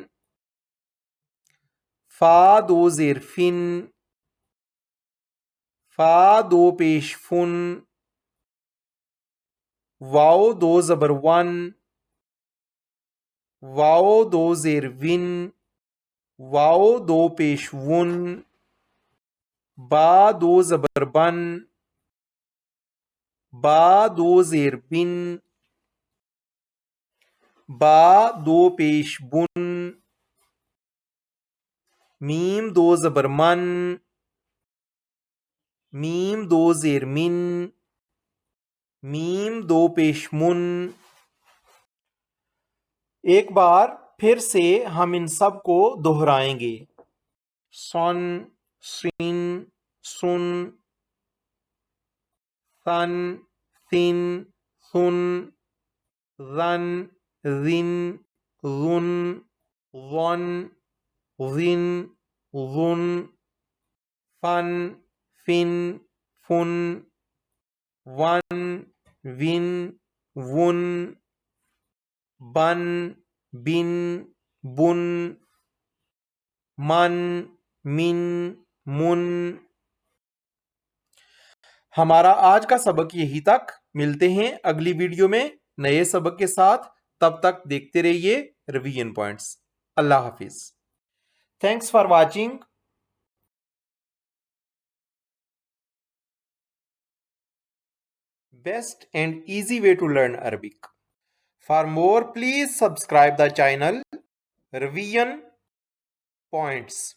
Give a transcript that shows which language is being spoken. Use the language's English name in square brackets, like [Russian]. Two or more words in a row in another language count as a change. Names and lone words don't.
[Urdu] فا دو زیر فن، فا دو پیش فن، واو دو زبر ون، واو دو زیر ون، واو دو پیش ون، با دو زبر بن، با دو زیر بن، با دو پیش بن، میم دو زبر من، میم دو زیر من، میم دو پیش من۔ ایک بار پھر سے ہم ان سب کو دہرائیں گے۔ سن سن سن، ثن ثن ثن، ذن ذن ذن، ظن ظن ظن، فن فن فن، ون ون ون، بن بن بن، من من من۔ ہمارا آج کا سبق یہی تک. ملتے ہیں اگلی ویڈیو میں نئے سبق کے ساتھ. تب تک دیکھتے رہیے [English] revision points. [Urdu] اللہ حافظ. [English] thanks for watching. Best and easy way to learn Arabic. For more, please subscribe the channel. Revision points.